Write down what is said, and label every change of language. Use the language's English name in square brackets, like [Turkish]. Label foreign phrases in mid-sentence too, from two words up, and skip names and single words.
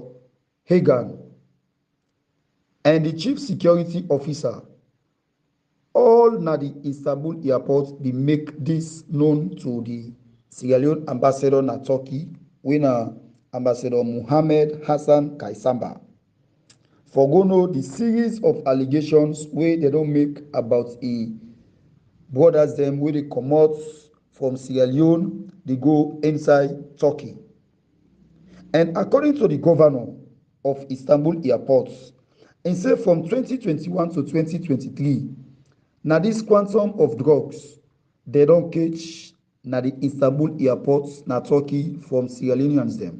[Nigerian Pidgin] Hagan, and the chief security officer, all na the Istanbul airport be make this known to the Sierra Leone ambassador na Turkey, winner Ambassador Muhammad Hassan Kaisamba. For go know the series of allegations wey they don make about brothers dem wey dey comot from Sierra Leone dey go inside Turkey. And according to the governor of Istanbul airport, he say from 2021 to 2023, na this quantum of drugs they don catch na the Istanbul airport na Turkey from Sierra Leoneans dem.